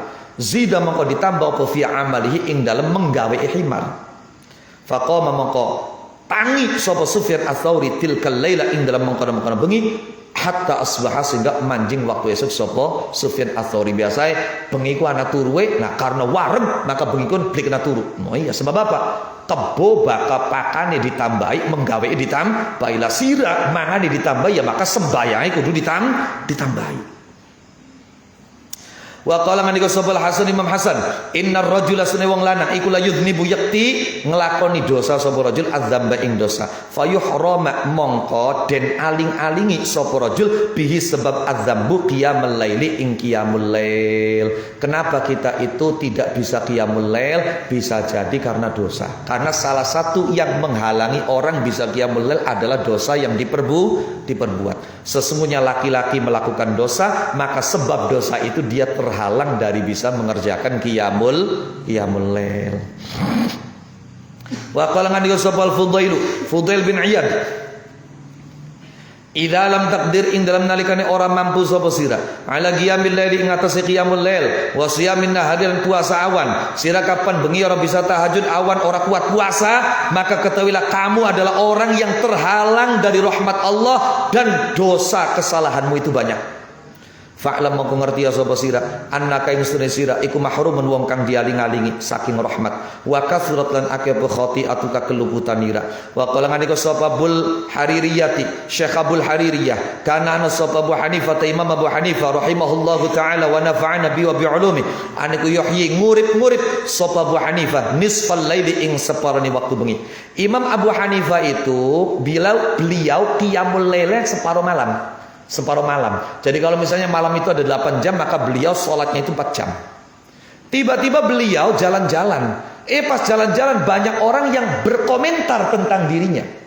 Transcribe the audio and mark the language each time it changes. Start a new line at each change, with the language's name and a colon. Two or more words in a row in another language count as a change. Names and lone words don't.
Javanese: Zida mangko ditambah apa
Arabic: fi amalihi
Javanese: ing dalem menggawe himar. Faqama mangko tangi sapa Sufyan ats-Tsauri
Arabic: tilkal laila
Javanese: ing dalem mangkono-mangkono bengi
Arabic: hatta asbaha
Javanese: sehingga manjing waktu esok sapa Sufyan ats-Tsauri. Biasa bengi ku ana turuwe, nah karena warem maka bengi ku blik ana turu. Oh iya sebab apa? Kebo bakal pakane ditambahi, menggawe ditambahi. Lah sira mangane ditambahi ya maka sembayange kudu ditambahi.
Arabic: Wa qala
Javanese: ngandika sapa Hasan Imam Hasan,
Arabic: innar rajula
Javanese: sunne wong lanang iku
Arabic: la yudhnibu
Javanese: yakti nglakoni dosa sapa
Arabic: rajul adzamba
Javanese: ing dosa. Fayuhrama mongko den aling-alingi sapa
Arabic: rajul bihi
Javanese: sebab
Arabic: adzambu qiyamul laili
Javanese: ing
Arabic: qiyamul lail.
Indonesian: Kenapa kita itu tidak bisa
Arabic: qiyamul lail?
Indonesian: Bisa jadi karena dosa. Karena salah satu yang menghalangi orang bisa
Arabic: qiyamul lail
Indonesian: adalah dosa yang diperbuat. Sesungguhnya laki-laki melakukan dosa, maka sebab dosa itu dia terhalang dari bisa mengerjakan
Arabic: qiyamul lail. Wa qala
Javanese: ngandika sapa Fudail bin Iyad,
Arabic: idza lam taqdir
Javanese: ing dalam nalikane ora mampu sapa sira
Arabic: ala qiyamil lail
Javanese: ing atase
Arabic: qiyamul lail wa siyamin nahari
Javanese: lan puasa awan. Sira kapan bengi ora bisa tahajud, awan ora kuat puasa,
Indonesian: maka ketahuilah kamu adalah orang yang terhalang dari rahmat Allah dan dosa kesalahanmu itu banyak.
Javanese: Fa'lam mongko ngerti ya sapa sira annaka ing sedene sira iku mahrumun wong kang dialing-alingi saking
Arabic: rahmat wa kasrat
Javanese: lan akeh khati'atuka keluputanira.
Arabic: Wa qala
Javanese: ngandika sapa Abul Haririyati Syekh Abul Haririyah kana ana sapa Abu Hanifah Imam Abu Hanifah
Arabic: rahimahullahu taala wa nafa'ana bi wa bi ulumi
Javanese: aniku yuhyi ngurip sapa Abu Hanifah
Arabic: nisfal laili
Javanese: ing separone waktu bengi.
Indonesian: Imam Abu Hanifah itu beliau
Arabic: qiyamul lail
Indonesian: separuh malam. separuh malam. Jadi kalau misalnya malam itu ada 8 jam, maka beliau sholatnya itu 4 jam. Tiba-tiba beliau jalan-jalan. Pas jalan-jalan banyak orang yang berkomentar tentang dirinya.